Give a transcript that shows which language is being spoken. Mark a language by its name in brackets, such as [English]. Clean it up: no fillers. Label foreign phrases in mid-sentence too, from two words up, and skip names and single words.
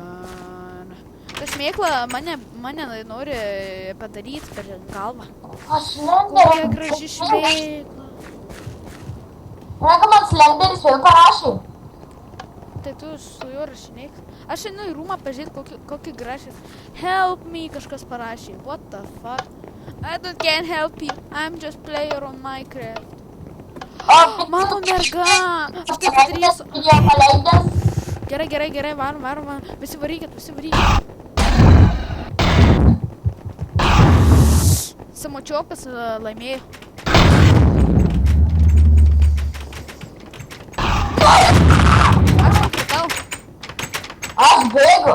[Lithuanian] Ta šmėkla mane nori padaryti per galvą. Aš Kokia Slenderis. graži šmėkla. Ranka man Slenderis vėl parašė. Tai tu su juo rašinėk. Aš einu į rūmą pažiūrėti, kokį gražį. [English] Help me, [Lithuanian] kažkas parašė. [English] What the fuck? I can't help you. I'm just player on Minecraft. [Lithuanian] Mano merga. Aš taip padarysiu. Video paleidęs. Gerai, varom. Visi varykit. Samočiokas laimėjo. Aš bėgu.